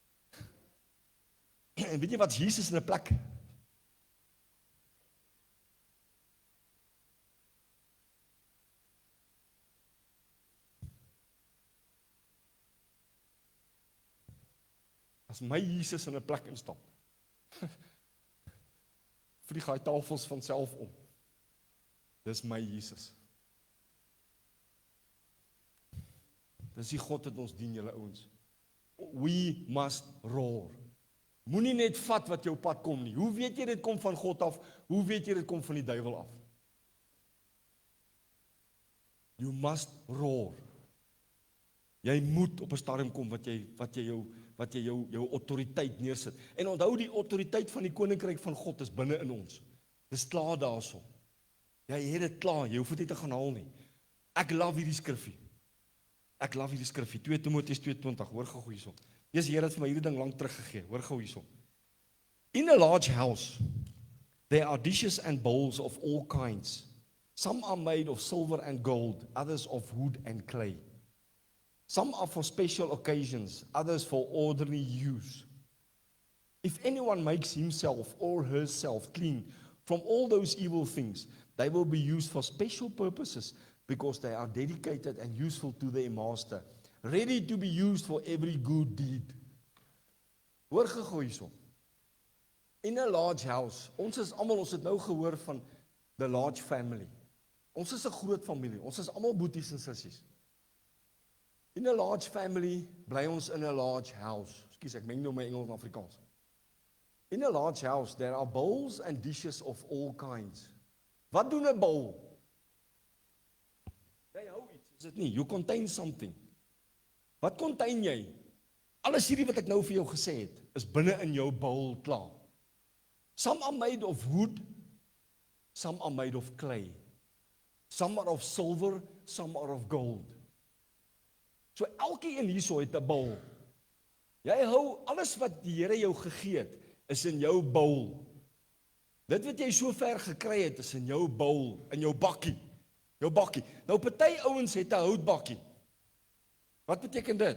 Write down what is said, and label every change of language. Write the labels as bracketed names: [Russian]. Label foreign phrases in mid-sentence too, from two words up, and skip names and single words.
[Afrikaans] En weet jy wat, Jesus in 'n plek as my Jesus in 'n plek instap, vlieg hy tafels van self om. Dis my Jesus. Dis die God wat ons dien, julle ouens. [English] We must roar. [Afrikaans] Moenie net vat wat jou pad kom nie. Hoe weet jy dit kom van God af? Hoe weet jy dit kom van die duiwel af? [English] You must roar. [Afrikaans] Jy moet op 'n stadium kom wat jy jou autoriteit neersit. En onthou, die autoriteit van die koninkryk van God is binne in ons. Dis klaar daarso. Jy het dit klaar, jy hoef dit nie te gaan haal nie. Ek love hierdie skrifgie. Ek love hierdie skrifgie. 2 Timoteus 2:20, hoor gou hierso. Jesus, die Here het vir my hierdie ding lank teruggegee. Hoor gou hierso. [English] In a large house, there are dishes and bowls of all kinds. Some are made of silver and gold, others of wood and clay. Some are for special occasions, others for ordinary use. If anyone makes himself or herself clean from all those evil things, they will be used for special purposes because they are dedicated and useful to their master, ready to be used for every good deed. [Afrikaans] Hoor gou hierso. [English] In a large house, [Afrikaans] ons het nou gehoor van [English] the large family. [Afrikaans] Ons is 'n groot familie, ons is almal boeties en sissies. [English] In a large family, [Afrikaans] bly ons [English] in a large house. [Afrikaans] Ekskuus, ek meng nou my Engels en Afrikaans. [English] In a large house, there are bowls and dishes of all kinds. [Afrikaans] Wat doen 'n bowl? Jy hou iets, is dit nie? [English] You contain something. [Afrikaans] Wat contain jy? Alles hierdie wat ek nou vir jou gesê het, is binne in jou bowl klaar. [English] Some are made of wood, some are made of clay. Some are of silver, some are of gold. [Afrikaans] So elkeen hierso het 'n bowl. Jy hou alles wat die Here jou gegee het, is in jou bowl. Dit wat jy so ver gekry het, is in jou bowl, in jou bakkie. Jou bakkie. Nou party ouens het 'n houtbakkie. Wat beteken dit?